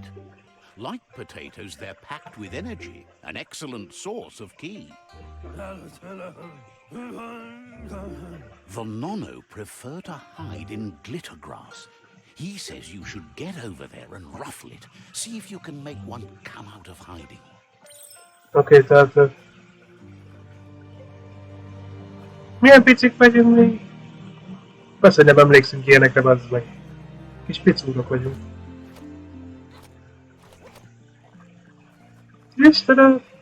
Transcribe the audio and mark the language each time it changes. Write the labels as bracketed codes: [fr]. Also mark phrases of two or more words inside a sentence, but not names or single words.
[en] Like potatoes, they're packed with energy, an excellent source of ki. The Nono prefer to hide in glitter grass. He says you should get over there and ruffle it. See if you can make one come out of hiding. [hu] Oké, tehát... Milyen picik vagyunk mi? Persze, nem emlékszünk ilyenekre, bazd meg. Kis picúrok vagyunk. Istenem!